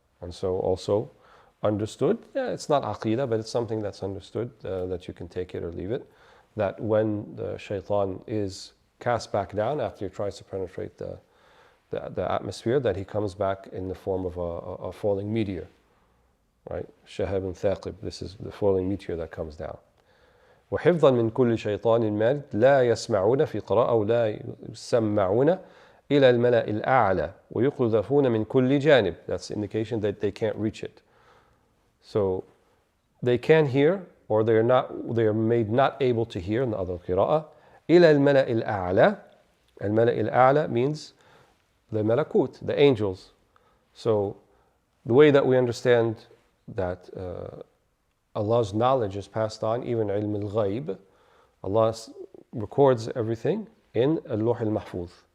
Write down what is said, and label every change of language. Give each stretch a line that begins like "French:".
English: And so also understood, it's not aqeedah, but it's something that's understood, that you can take it or leave it, that when the shaitan is cast back down after he tries to penetrate the atmosphere, that he comes back in the form of a falling meteor, right? Shahab and Thaqib, this is the falling meteor that comes down.
Arabic: وحفظا من كل شيطان مارد لا يسمعون في قراءة أو لا يسمعون إلى الملأ الأعلى ويقذفون من كل جانب.
English: That's the indication that they can't reach it. So they can hear, or they are made not able to hear in the other qira'ah.
Arabic: إلى الملأ الأعلى. الملأ الأعلى
English: means the malakut, the angels. So the way that we understand that Allah's knowledge is passed on, even ilm al-ghayb, Allah records everything in al-Lawh al-Mahfuz.